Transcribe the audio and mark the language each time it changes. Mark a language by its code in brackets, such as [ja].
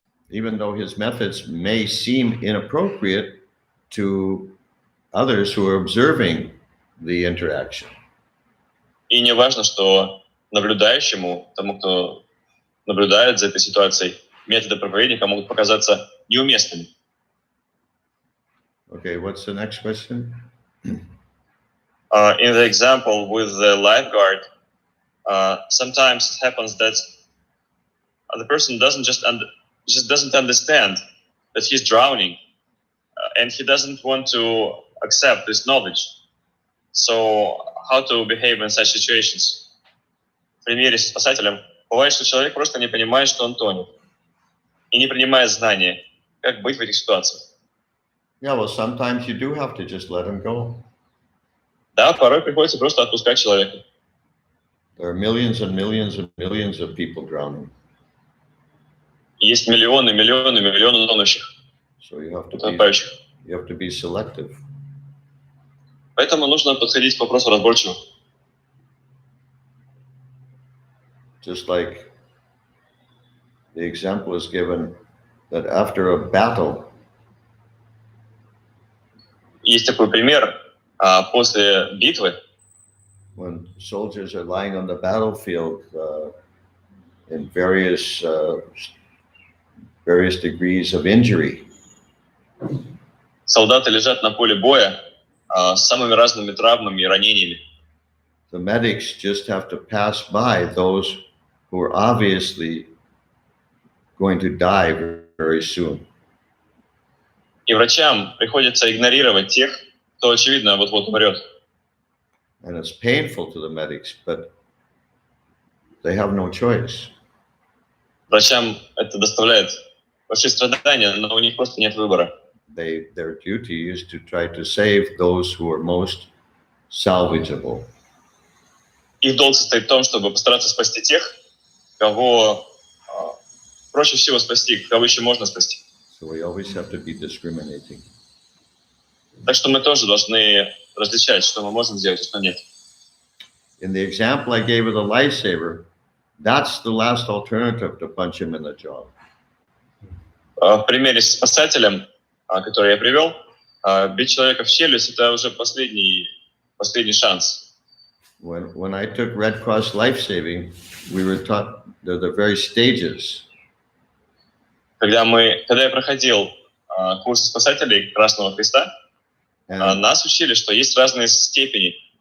[en] Even though his methods may seem inappropriate to others who are observing the interaction. [ru] И не важно, что наблюдающему, тому, кто наблюдает за этой ситуацией, методы проповедника могут показаться неуместными. [en] Okay, what's the next question? In the example with the lifeguard, sometimes it happens that the person just doesn't understand that he's drowning, and he doesn't want to accept this knowledge. So, how to behave in such situations? [ru] В примере с спасателем бывает, что человек просто не понимает, что он тонет, и не принимает знания, как быть в этих ситуациях. [en] Yeah, well, sometimes you do have to just let him go. [ru] Да, порой приходится просто отпускать человека. [en] There are millions and millions and millions of people drowning. [ru] Есть миллионы тонущих, [en] So you have [ru] утопающих. [en] to be selective. [ru] Поэтому нужно подходить к вопросу разборчиво. [en] Just like the example is given that after a battle, [ru] Есть такой пример после битвы, [en] when soldiers are lying on the battlefield in various degrees of injury, [ru] солдаты лежат на поле боя с самыми разными травмами и ранениями. [en] the medics just have to pass by those who are obviously going to die very soon. [ru] И врачам приходится игнорировать тех, кто, очевидно, вот-вот умрет. [en] And it's painful to the medics, but they have no choice. [ru] Врачам это доставляет большие страдания, но у них просто нет выбора. [en] Their duty is to try to save those who are most salvageable. [ru] Их долг состоит в том, чтобы постараться спасти тех, кого проще всего спасти, кого еще можно спасти. [en] So we always have to be discriminating. [ru] Так что мы тоже должны различать, что мы можем сделать, а что нет. [en] In the example I gave of the lifesaver, that's the last alternative to punch him in the jaw. [ru] В примере с спасателем, который я привел, бить человека в челюсть — это уже последний шанс. [en] When I took Red Cross life-saving, we were taught the various stages. [ru] Когда я проходил курс спасателей Красного Креста, [en] And [ru] нас учили, что есть разные степени.